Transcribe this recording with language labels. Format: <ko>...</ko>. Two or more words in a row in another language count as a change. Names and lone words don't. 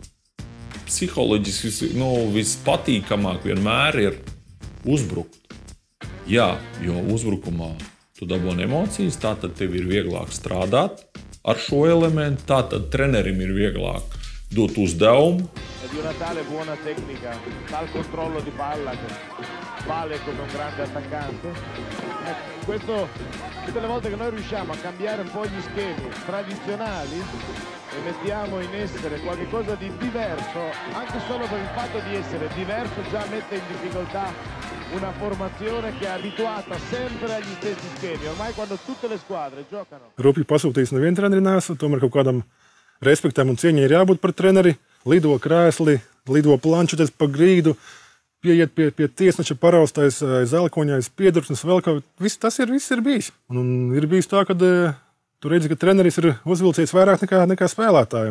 <lv>Psiholoģiski vispatīkamāk vienmēr ir uzbrukt. Jā, jo uzbrukumā tu dabūni emocijas, tātad tev ir vieglāk strādāt ar šo elementu, tātad trenerim ir vieglāk dot uzdevumu.</lv> <it>Di una tale buona tecnica, tal controllo di palla che vale come un grande attaccante. Questo, tutte le volte che noi riusciamo a cambiare un po' gli schemi tradizionali e mettiamo in essere qualcosa di diverso, anche solo per il fatto di essere diverso già mette in difficoltà una formazione che è abituata sempre agli stessi schemi. Ormai quando tutte le squadre giocano.</it> <lv>Rupji pasūtījis nevienu treneri nesmu, tomēr kaut kādam respektam un cieņai ir jābūt par treneri. Lido krēsli, lido planšetes pa grīdu, pieiet pie tiesneša, paraustais aiz elkoņa, aiz piedursnes, vēl kaut kas. Tas viss ir bijis. Un ir bijis tā, ka tu redzi, ka treneris ir uzvilcies vairāk nekā spēlētāji.</lv>